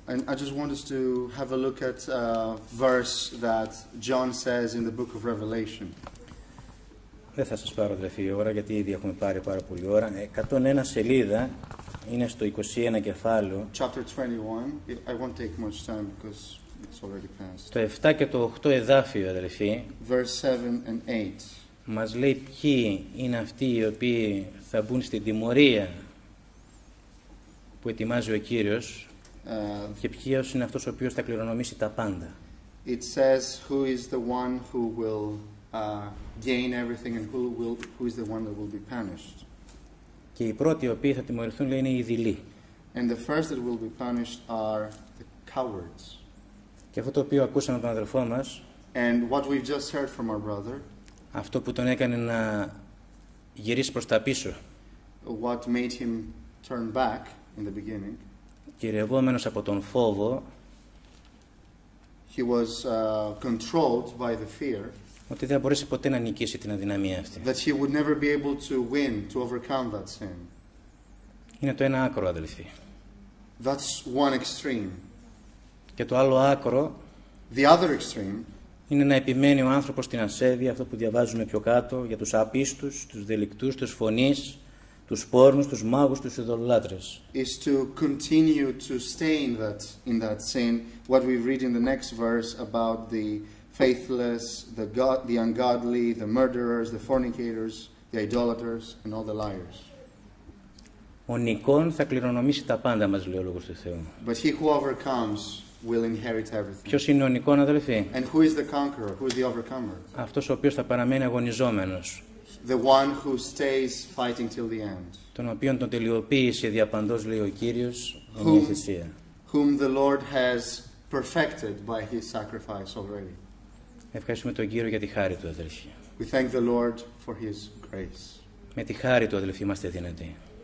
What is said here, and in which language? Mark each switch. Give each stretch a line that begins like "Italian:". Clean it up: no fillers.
English: And I just want us to have a look at a verse that John says in the book of Revelation.
Greek: Δεν θα σας πάρω, αδελφοί, η ώρα, γιατί ήδη έχουμε πάρει πάρα πολύ ώρα. 101 σελίδα, είναι στο 21 κεφάλαιο.
English: Chapter 21. I won't take much time because it's already passed.
Greek: Το 7 και το 8 εδάφιο, αδελφοί,
English: Verse 7 and 8.
Greek: μας λέει ποιοι είναι αυτοί οι οποίοι θα μπουν στην τιμωρία που ετοιμάζει ο Κύριος και ποιος είναι αυτός ο οποίος θα κληρονομήσει τα πάντα.
English: It says who is the one who will gain everything and who is the one that will be punished.
Greek: Και οι πρώτοι οι οποίοι θα τιμωρηθούν, λέει, είναι οι δειλοί.
English: And the first that will be punished are the cowards.
Greek: Και αυτό το οποίο ακούσαμε από τον αδελφό μας,
English: And what we've just heard from our brother,
Greek: αυτό που τον έκανε να γυρίσει προς τα πίσω,
English: what made him turn back in the beginning,
Greek: κυρευόμενος από τον φόβο,
English: he was controlled by the fear
Greek: ότι δεν θα μπορέσει ποτέ να νικήσει την αδυναμία αυτή.
English: that he would never be able to win, to overcome that sin.
Greek: Είναι το ένα άκρο, αδελφοί.
English: That's one extreme.
Greek: Και το άλλο άκρο
English: The other extreme
Greek: είναι να επιμένει ο άνθρωπος στην ασέβεια, αυτό που διαβάζουμε πιο κάτω, για τους απίστους, τους δελικτούς, τους φωνείς, τους πόρνους, τους μάγους, τους ειδωλολάτρες.
English: is to continue to stay in that sin. What we read in the next verse about the faithless, the ungodly, the murderers, the fornicators, the idolaters, and all the liars.
Greek: Ο νικόν θα κληρονομήσει τα πάντα, μας λέει ο Λόγος του Θεού.
English: But he who overcomes will inherit everything.
Greek: Ποιος είναι ο νικόν, αδελφοί?
English: And who is the conqueror? Who is the overcomer?
Greek: Αυτός ο οποίος θα παραμένει αγωνιζόμενος,
English: The one who stays fighting till the end.
Greek: τον οποίον τον τελειοποίησε διαπαντός, λέει ο Κύριος, με μια θυσία.
English: Whom the Lord has perfected by his sacrifice already.
Greek: Ευχαριστούμε τον Κύριο για τη χάρη του, αδελφοί.
English: We thank the Lord for his grace.
Greek: Με τη χάρη του, αδελφοί, είμαστε δυνατοί.